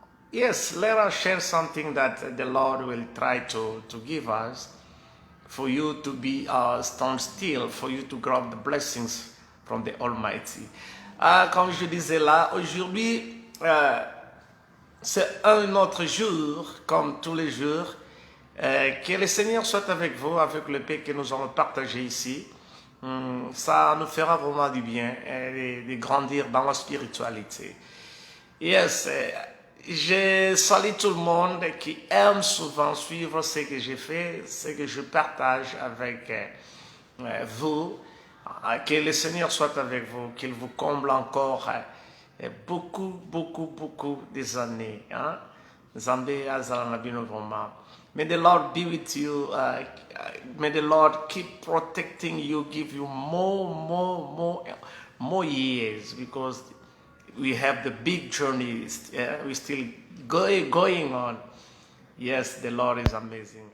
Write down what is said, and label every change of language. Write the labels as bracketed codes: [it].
[en] Yes, let us share something that the Lord will try to give us for you to be stand still, for you to grab the blessings from the Almighty. [fr] Comme je disais là, aujourd'hui, c'est un autre jour, comme tous les jours. Que le Seigneur soit avec vous, avec le paix que nous allons partager ici. Ça nous fera vraiment du bien de grandir dans la spiritualité. [en] Yes, [fr] je salue tout le monde qui aime souvent suivre ce que je fais, ce que je partage avec vous. Que le Seigneur soit avec vous, qu'il vous comble encore beaucoup des années. [ln] Zambé azala na bino [fr] vraiment. [en] May the Lord be with you. May the Lord keep protecting you, give you more years, because we have the big journey. We're still going on. Yes, the Lord is amazing.